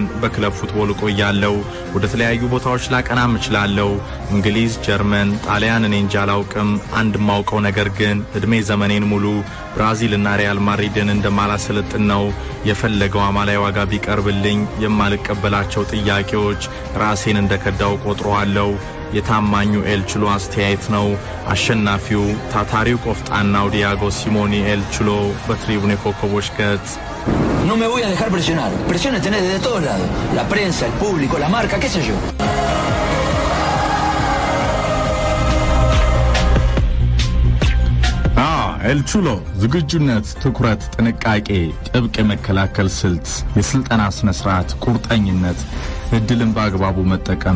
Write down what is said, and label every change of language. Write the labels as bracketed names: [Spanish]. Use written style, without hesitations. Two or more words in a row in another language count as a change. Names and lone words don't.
[Amharic] በክለብ ፉትቦል ቆያለሁ። ወደ ተለያዩ ቦታዎች ላቀናም እችላለሁ። እንግሊዝ፣ ጀርመን፣ ጣሊያን እኔ እንጃ አላውቅም። አንድ ማውቀው ነገር ግን እድሜ ዘመኔን ሙሉ ብራዚል እና ሪያል ማድሪድን እንደማላሰለጥን ነው። የፈለገው አማላይ ዋጋ ቢቀርብልኝ የማልቀበላቸው ጥያቄዎች ራሴን እንደከዳው ቆጥሯለሁ። የታማኙ ኤል ቹሎ አስተያየት ነው። አሸናፊው ታታሪው ቆፍጣናው ዲያጎ ሲሞኒ ኤል ቹሎ በትሪቡን የኮከቦች ገጽ [Spanish] No me voy a dejar presionar. Presiones tenés desde todos lados. La prensa, el público, la marca, qué sé yo. [Amharic] ኤል ቹሎ ዝግጁነት፣ ትኩረት፣ ጥንቃቄ፣ ጥብቅ የመከላከል ስልት፣ የስልጠና ስነ ስርዓት፣ ቁርጠኝነት፣ እድልን በአግባቡ መጠቀም፣